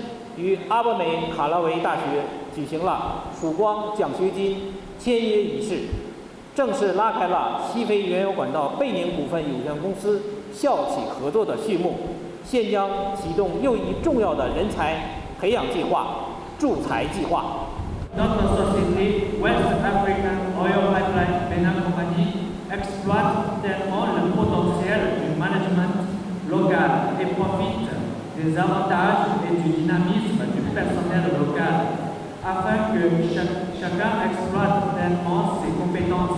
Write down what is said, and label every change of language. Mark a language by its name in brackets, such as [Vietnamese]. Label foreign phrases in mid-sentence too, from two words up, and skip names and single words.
[Chinese] 于阿波梅卡拉维大学举行了曙光奖学金签约仪式，正式拉开了西非原油管道贝宁股份有限公司校企合作的序幕，现将启动又一重要的人才培养计划——助才计划。 [French] Notre société West African Oil Pipeline Benin Company exploite pleinement le potentiel du management local et profite des avantages et du dynamisme du personnel local, afin que chacun exploite pleinement ses compétences.